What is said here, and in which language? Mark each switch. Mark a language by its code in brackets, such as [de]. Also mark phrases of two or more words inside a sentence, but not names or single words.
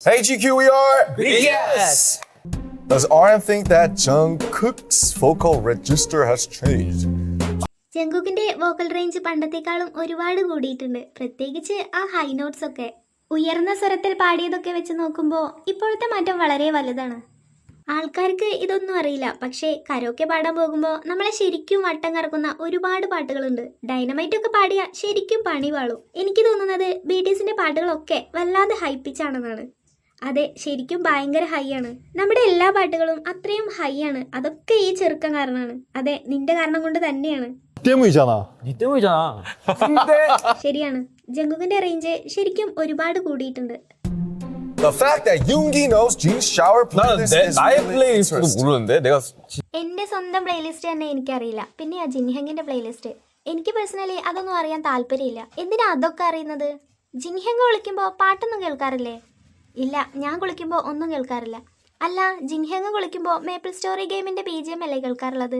[en] Hey GQ, we are BTS. Does RM think that Jungkook's vocal register has changed? [ml] ജങ്കുക്കിന്റെ [en] vocal range [ml] പണ്ടത്തെക്കാളും ഒരുപാട് കൂടിയിട്ടുണ്ട്. പ്രത്യേകിച്ച് ആ [en] high notes [ml] ഒക്കെ ഉയർന്ന സ്വരത്തിൽ പാടിയതൊക്കെ വെച്ച് നോക്കുമ്പോൾ ഇപ്പോഴത്തെ മാറ്റം വളരെ വലുതാണ്. ആൾക്കാർക്ക് ഇതൊന്നും അറിയില്ല, പക്ഷേ കരോക്കെ പാടാൻ പോകുമ്പോൾ നമ്മളെ ശരിക്കും വട്ടം കറക്കുന്ന ഒരുപാട് പാട്ടുകളുണ്ട്. ഡൈനമൈറ്റ് ഒക്കെ പാടിയ ശരിക്കും പണി വാളും. എനിക്ക് തോന്നുന്നത് BTSന്റെ പാട്ടുകളൊക്കെ വല്ലാതെ ഹൈപ്പിച്ചാണെന്നാണ്. അതെ, ശരിക്കും ഭയങ്കര ഹൈ ആണ്. നമ്മുടെ എല്ലാ പാട്ടുകളും അത്രയും ഹൈ ആണ്. അതൊക്കെ ഈ ചെറുക്കം കാരണമാണ്. അതെ, നിന്റെ കാരണം കൊണ്ട് തന്നെയാണ്. [ko] 때문이잖아. 니 때문이잖아. [ml] ശരിയാണ്, ജങ്കുക്കിന്റെ റേഞ്ച് ശരിക്കും ഒരുപാട് കൂടിയിട്ടുണ്ട്. [en] The fact that Yoongi knows Jin's shower playlist is [ko] 나의 [en] really [ko] 플레이리스트도 [en] interesting. [ko] 모르는데 내가 [ml] എന്റെ സ്വന്തം പ്ലേലിസ്റ്റ് തന്നെ എനിക്കറിയില്ല. പിന്നെ ആ ജിൻഹെങ്ങിന്റെ പ്ലേലിസ്റ്റ് എനിക്ക് പേഴ്സണലി അതൊന്നും അറിയാൻ താല്പര്യമില്ല. എന്തിനാ അതൊക്കെ അറിയുന്നത്? ജിൻഹെങ് കുളിക്കുമ്പോൾ പാട്ടൊന്നും കേൾക്കാറില്ലേ? ഇല്ല, ഞാൻ കുളിക്കുമ്പോൾ ഒന്നും കേൾക്കാറില്ല. അല്ല, ജിൻഹെങ് കുളിക്കുമ്പോൾ മേപ്പിൾ സ്റ്റോറി ഗെയിമിന്റെ BGM അല്ലേ കേൾക്കാറുള്ളത്?